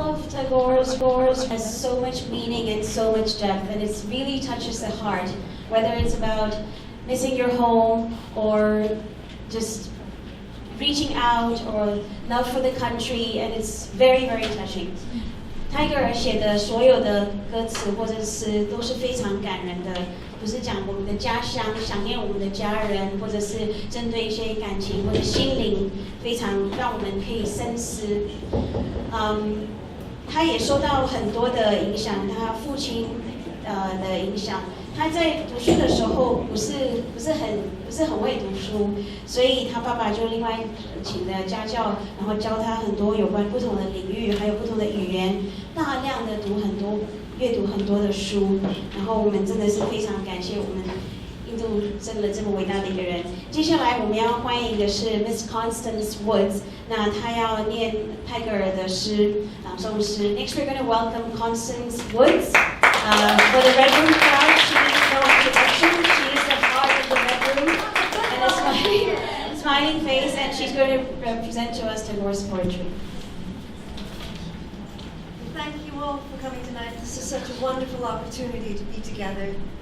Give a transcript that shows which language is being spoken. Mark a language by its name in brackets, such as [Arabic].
[English] Tagore has so much meaning and so much depth, and it really touches the heart, whether it's about missing your home or just reaching out or love for the country, and it's very, very touching. [Chinese] 泰戈尔写的所有的歌词或者是都是非常感人的，不是讲我们的家乡，想念我们的家人，或者是针对一些感情或者心灵，非常让我们可以深思。他也受到很多的影响，他父亲的影响。他在读书的时候不是很会读书，所以他爸爸就另外请了家教，然后教他很多有关不同的领域，还有不同的语言，大量的阅读很多的书。然后我们真的是非常感谢我们印度生了这么伟大的一个人。接下来我们要欢迎的是 Miss Constance Woods， 那她要念泰戈尔的诗朗诵诗。 [English] Next we're going to welcome Constance Woods. For the Red Room crowd, she needs no introduction. She is the heart of the Red Room and a smiling face, and she's going to present to us Tagore's poetry. Thank you all for coming tonight. This is such a wonderful opportunity to be together.